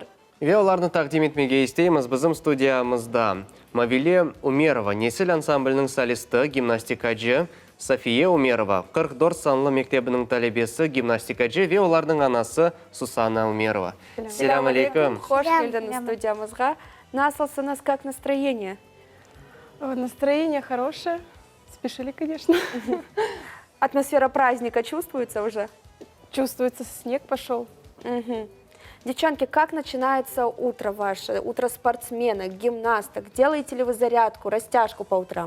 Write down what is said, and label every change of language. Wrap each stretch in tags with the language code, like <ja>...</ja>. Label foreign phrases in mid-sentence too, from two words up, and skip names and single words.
<crh>Ve onlarını takdim etmege isteyimiz bizim stüdyamızda Mavile Umerova, Nesil ansamblінің solisti, gimnastikacı, Safiye Umerova, 44 sanlı mektebinin talebesi, gimnastikacı ve onların anası Susana Umerova. Selam aleyküm. Hoş geldiniz stüdyamızga. Nasılsınız,</crh> <ru>как настроение? Настроение хорошее. Спешили, конечно. Атмосфера праздника чувствуется уже? Чувствуется, снег пошел. Девчонки, как начинается утро ваше? Утро спортсменок, гимнасток? Делаете ли вы зарядку, растяжку по утрам?</ru>